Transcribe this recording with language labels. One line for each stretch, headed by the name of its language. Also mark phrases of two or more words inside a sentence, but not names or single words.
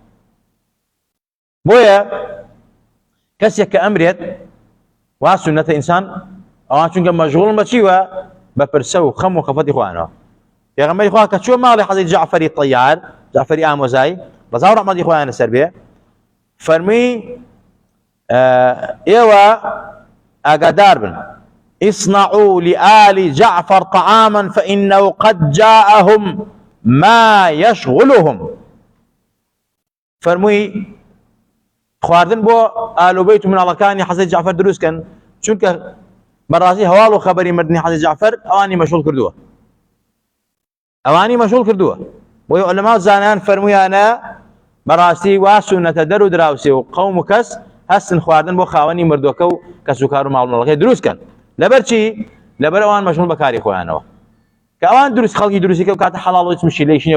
Central Kurdish: بۆیە کەسێک کە ئەمرێت وا سونەتە ئینسان ئەوان چونکە مەشغوڵن بە چیوە بە پرسە و خەم و خەفەتی خۆیانەوە پێغەمبەری خوا کە چووە ماڵی حەزەی جەعفەری طەیار جەعفەری ئامۆزایی ڕەزا و ڕەحمەتی خۆیان لەسەر بێ فەرمی ئێوە ئاگادار بن
Arabic: اصنعوا لآل جعفر طعاما فإنه قد جاءهم ما يشغلهم
Central Kurdish: فەرمووی خواردن بۆ ئالو بەیت و مناڵەکانی حەزەی جعفەر دروستکەن چونکە بەڕاستی هەواڵ و خەبەری مردنی حەزەی جعفەر ئەوانی مەشغوڵ کردووە ئەوانی مەشغوڵ کردووە بۆیە عولەما و زانایان فەرموویانە بەڕاستی وا سونەتە دەر و دراوسێ و قەوم و کەس هەستن خواردن بۆ خاوەنی مردووەکە و کەس و کار و ماڵ و منداڵەکەی دروستکەن لەبەر چی لەبەر ئەوان مەشغوڵ بە کاری خۆیانەوە کە ئەوان دروست خەڵکی دروستیکە و کاتە حەڵاڵ و هیچ مشکیلەیەکی نییە